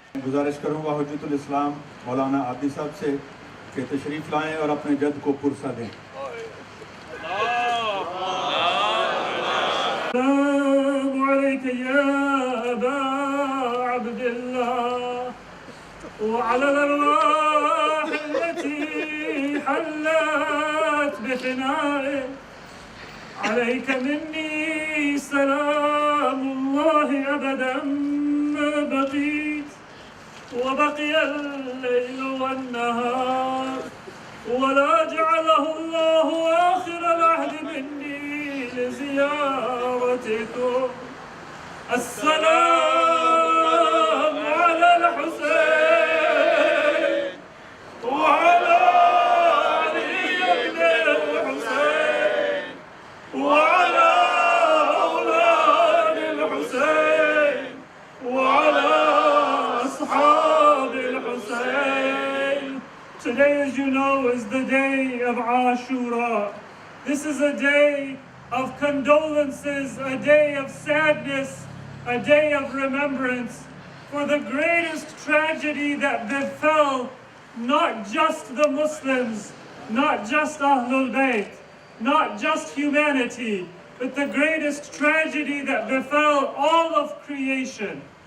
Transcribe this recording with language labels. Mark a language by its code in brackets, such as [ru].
[hi] गुजारिश करूँगा हुज्जतुल इस्लाम मौलाना आदि साहब से कि तशरीफ़ लाएं और अपने जद को पुरसा दें। [ar] السلام عليك يا أبا عبد الله وعلى الأرواح التي حلت بفنائك، عليك مني سلام الله أبدا ما بقيت وبقي الليل والنهار، ولا جعله الله آخر العهد مني لزيارتكم. السلام على الحسين وعلى علي بن الحسين وعلى أولاد الحسين وعلى أصحاب الحسين. [en] Today, as you know, is the day of Ashura. This is a day of condolences, a day of sadness, a day of remembrance for the greatest tragedy that befell not just the Muslims, not just Ahlul Bayt, not just humanity, but the greatest tragedy that befell all of creation.